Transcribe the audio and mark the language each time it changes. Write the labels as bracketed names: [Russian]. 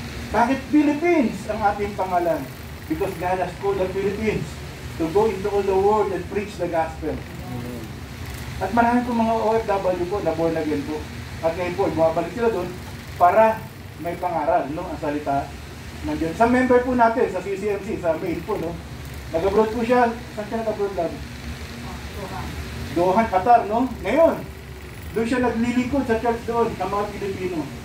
[Filipino] Bakit Philippines ang ating pangalan? [English] Because God has called the Philippines to go into all the world and preach the gospel. [Filipino] At marami po mga OFW po na born again po. At ngayon po, bumabalik sila doon para may pangaral, no, ang salita ng Diyos. Sa member po natin, sa CCMC, sa mail po, no, nag-abroad po siya. Saan siya nag-abroad lang? Doha, Qatar, no? Ngayon, doon siya naglilingkod sa church doon ng mga Pilipino.